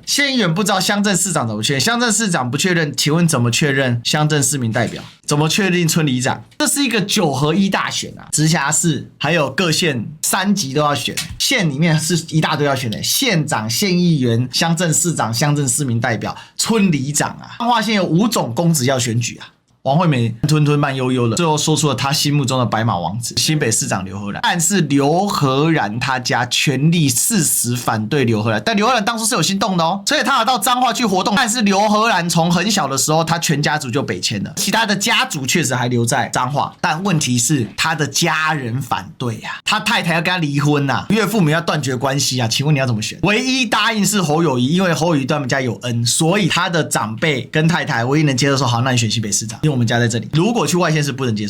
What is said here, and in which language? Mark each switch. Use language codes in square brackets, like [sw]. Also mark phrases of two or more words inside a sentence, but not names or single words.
[zh] 縣議員不知道鄉鎮市長怎麼確認？鄉鎮市長不確認，請問怎麼確認鄉鎮市民代表？怎麼確定村里長？這是一個9合1大選啊，直轄市還有各縣3級都要選，縣裡面是一大堆要選的，縣長、縣議員、鄉鎮市長、鄉鎮市民代表、村里長啊。彰化縣有5種公職要選舉啊。王惠美吞吞慢悠悠的，最後說出了他心目中的白馬王子——新北市長劉和然。但是劉和然他家全力誓死反對劉和然，但刘和然當初是有心動的哦，所以他有到彰化去活動。但是劉和然從很小的時候，他全家族就北遷了，其他的家族確實還留在彰化，但問題是他的家人反對啊，他太太要跟他離婚吶，岳父母要斷絕關係啊，請問你要怎麼選？唯一答應是侯友宜，因為侯友宜对他們家有恩，所以他的長輩跟太太唯一能接受說好，那你選新北市長。因為我們家在這裡，如果去外縣市不能接受。